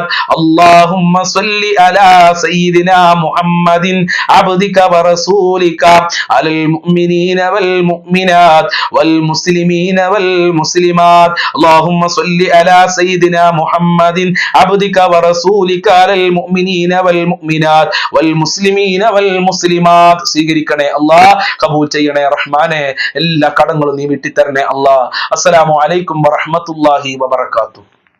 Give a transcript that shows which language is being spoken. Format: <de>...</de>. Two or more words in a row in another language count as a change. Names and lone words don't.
<ar>اللهم صل على سيدنا محمد عبدك ورسولك على المؤمنين والمؤمنات والمسلمين والمسلمات. اللهم صل على سيدنا محمد عبدك ورسولك على المؤمنين والمؤمنات والمسلمين والمسلمات.</ar> <ml>സ്വീകരിക്കണേ അല്ലാഹ്, കബൂൽ ചെയ്യണേ റഹ്മാനെ. എല്ലാ കടങ്ങളും നീ വിട്ടിത്തരണേ അല്ലാഹ്.</ml> <ar>السلام عليكم ورحمة الله وبركاته.</ar>